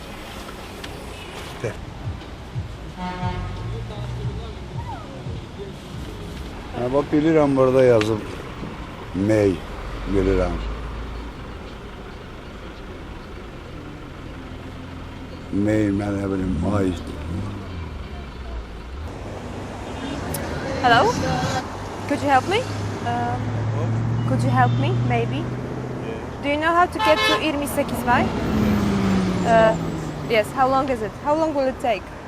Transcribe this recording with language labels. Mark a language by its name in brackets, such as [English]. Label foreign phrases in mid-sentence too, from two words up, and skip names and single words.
[Azerbaijani] Bax, bilirəm, burada yazıb May, bilirəm. May, mən nə bilim, ay. [English] Hello? Could you help me? Could you help me, maybe? Do you know how to get to 28 May? Yes, how long is it? How long will it take?